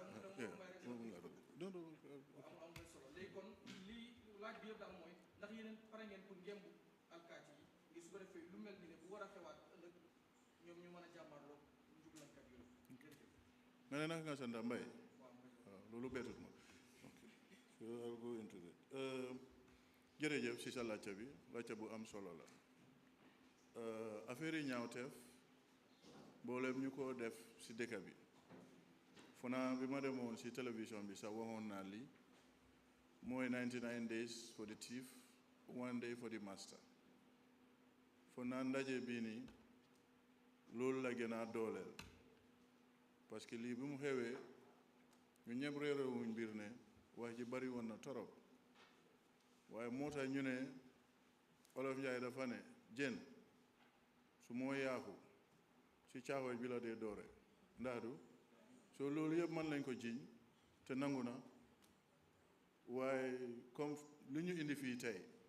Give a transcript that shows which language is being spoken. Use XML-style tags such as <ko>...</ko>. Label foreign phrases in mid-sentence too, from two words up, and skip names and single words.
<wo>léegi kon lii laaj bi yëpp daal mooy ndax yeneen pare ngeen pour ngembu alkaati yi ngir su ko defee lu mel ni ne bu war a xewaat ëllëg ñoom ñu mën a jàmmarloo njublankat yooyu. nga ne naka nga sant Mbaye. waaw loolu beetut ma.</wo> <en>ok so I'll go into that.</en> <wo>jërëjëf si sa laajte bi laajte bu am solo la. affaire yi ñaawteef mboolem ñu ko def si dëkk bi fona bi ma demoon si télévision bi sax waxoon naa lii mooy</wo> <en>99 days for the thief 1 day for the master</en> <wo>fona ndaje bii nii loolu la gën a dooleel</wo> <fr>parce que</fr> <wo>lii bi mu xewee ñu ñëpp réerewuñ mbir ne wax ji bari woon na torop waaye moo tax ñu ne Olof Njaay dafa ne jën su moo yaaku ci caaxooj bi la dee doore ndax du soo loolu yëpp mën lañ ko jiiñ te nangu na waaye comme li ñu indi fii tey</wo>